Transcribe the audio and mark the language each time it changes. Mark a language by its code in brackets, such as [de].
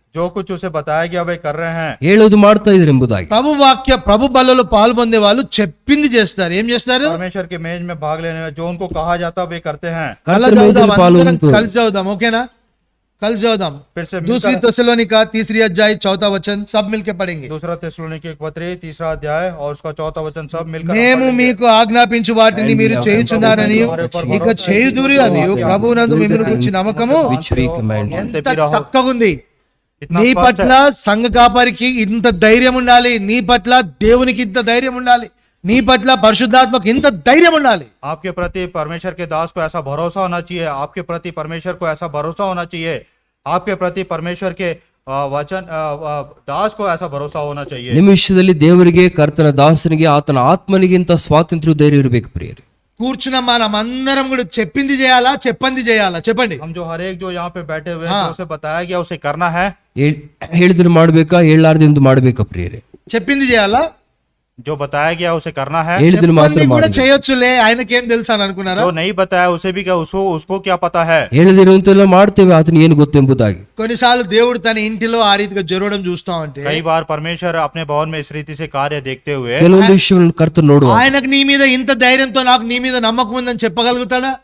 [hi] जो कुछ उसे बताया गया वे कर रहे हैं। [kn] ಹೇಳೋದು ಮಾಡ್ತಾ ಇದ್ರು ಎಂಬುದಾಗಿ. [te] ప్రభు బలలో పాల్పొందే వాళ్ళు చెప్పింది చేస్తారు. ఏం చేస్తారు? [hi] परमेश्वर के मेज में भाग लेने में जो उनको कहा जाता वे करते हैं। [kn] కర్తన మేజಲ್ಲಿ పాల్గొంటూ [te] కలిసి చదువుదాం, ఓకేనా? కలిసి చదువుదాం. [hi] फिर से दूसरी తెస్సలోనిక 3री अध्याय 4था वचन सब मिलके पढ़ेंगे. दूसरा तेसलोनिके पत्री 3रा अध्याय और उसका 4था वचन सब मिलकर हम [te] మేము [hi] पढ़ेंगे। [te] మీకు ఆజ్ఞాపించు వాటిని మీరు చేయుచున్నారని ఇక చేయుదురు అని ప్రభువునందు మిమ్మును గూర్చి నమ్మకము [en] which we command. [te] ఎంత చక్కగా ఉంది. [hi] इतना [te] నీ [hi] स्पष्ट [te] పట్ల సంఘ కాపరికి ఇంత ధైర్యం ఉండాలి, నీ పట్ల దేవునికి ఇంత ధైర్యం ఉండాలి, నీ పట్ల పరిశుద్ధాత్మకు ఇంత ధైర్యం ఉండాలి. [hi] आपके प्रति परमेश्वर के दास को ऐसा भरोसा होना चाहिए। आपके प्रति परमेश्वर को ऐसा भरोसा होना चाहिए। आपके प्रति परमेश्वर के वचन दास को ऐसा भरोसा होना चाहिए। [kn] ನಿಮ್ಮ ವಿಷಯದಲ್ಲಿ ದೇವರಿಗೆ, ಕರ್ತನ ದಾಸನಿಗೆ, ಆತನ ಆತ್ಮನಿಗಿಂತ ಸ್ವಾತಂತ್ರ್ಯ ಧೈರ್ಯ ಇರಬೇಕು ಪ್ರಿಯರೇ. [te] కూర్చున్న మనం అందరం కూడా చెప్పింది చేయాలా, చెప్పంది చేయాలా? చెప్పండి. [hi] हम जो हर एक जो यहाँ पे बैठे हुए हैं, जो उसे बताया गया उसे करना है। [kn] ಹೇಳಿದ್ರೆ ಮಾಡ್ಬೇಕಾ, ಹೇಳಲಾರ್ದಿಂದ ಮಾಡ್ಬೇಕಾ ಪ್ರಿಯರೇ? [te] చెప్పింది చేయాలా, [hi] जो बताया गया उसे करना है। [kn] ಹೇಳಿದ್ರೆ ಮಾತ್ರ [te] చెప్పంది కూడా [kn] ಮಾಡಬೇಕು. [te] చేయొచ్చులే, ఆయనకేం తెలుసా అని అనుకున్నారా? [hi] जो नहीं बताया उसे भी क्या उसको क्या पता है? [kn] ಹೇಳದಿರುವಂತೆಲ್ಲ ಮಾಡ್ತೇವೆ, ಆತನ ಏನು ಗೊತ್ತೆಂಬುದಾಗಿ. [te] కొన్నిసార్లు దేవుడు తన ఇంటిలో ఆ రీతిగా జరగడం చూస్తా ఉంటే [hi] कई बार परमेश्वर अपने भवन में इस रीति से कार्य देखते हुए [kn] ಕೆಲವೊಂದು ವಿಷಯಗಳನ್ನು ಕರ್ತನು ನೋಡುವ. [te] ఆయనకు నీ మీద ఇంత ధైర్యంతో నాకు నీ మీద నమ్మకం ఉందని చెప్పగలుగుతాడా?